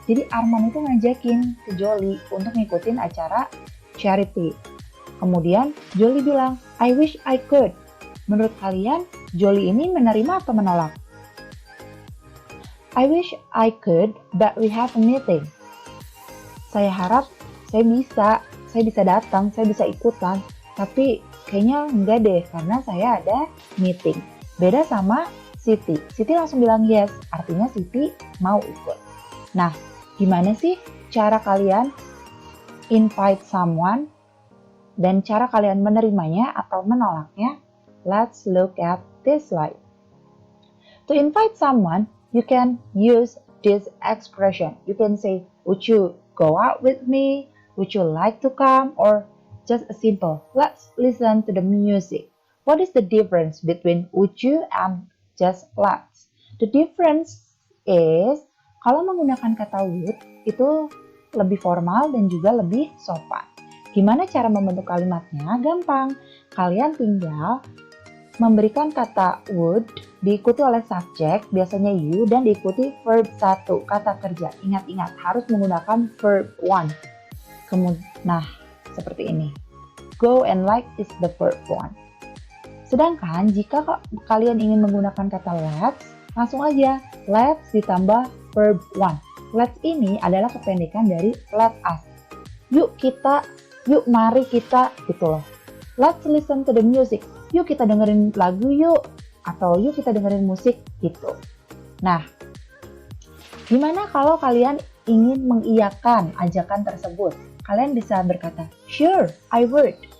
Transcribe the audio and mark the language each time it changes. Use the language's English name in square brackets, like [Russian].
[Indonesian] Jadi Arman itu ngajakin ke Jolie untuk ngikutin acara charity. Kemudian Jolie bilang, [English] I wish I could. [Indonesian] Menurut kalian, Jolie ini menerima atau menolak? [English] I wish I could, but we have a meeting. [Indonesian] Saya harap saya bisa datang, saya bisa ikutan. Tapi kayaknya enggak deh, karena saya ada meeting. Beda sama Siti. Siti langsung bilang yes, artinya Siti mau ikut. Nah, gimana sih cara kalian [English] invite someone [Indonesian] dan cara kalian menerimanya atau menolaknya? [English] Let's look at this slide. To invite someone, you can use this expression. You can say, would you go out with me? Would you like to come? Or just a simple, let's listen to the music. What is the difference between would you and just let's? The difference is, [Indonesian] kalau menggunakan kata would, itu lebih formal dan juga lebih sopan. Gimana cara membentuk kalimatnya? Gampang. Kalian tinggal memberikan kata would diikuti oleh subjek, biasanya you, dan diikuti verb 1, kata kerja. Ingat-ingat, harus menggunakan verb 1. Nah, seperti ini. [English] Go and like is the verb 1. [Indonesian] Sedangkan jika kalian ingin menggunakan kata let's, langsung aja let's ditambah verb 1. Let's ini adalah kependekan dari let us. Yuk kita, yuk mari kita, gitu loh. [English] Let's listen to the music. [Indonesian] Yuk kita dengerin lagu yuk. Atau yuk kita dengerin musik, gitu. Nah, gimana kalau kalian ingin mengiyakan ajakan tersebut? Kalian bisa berkata, [English] sure, I would.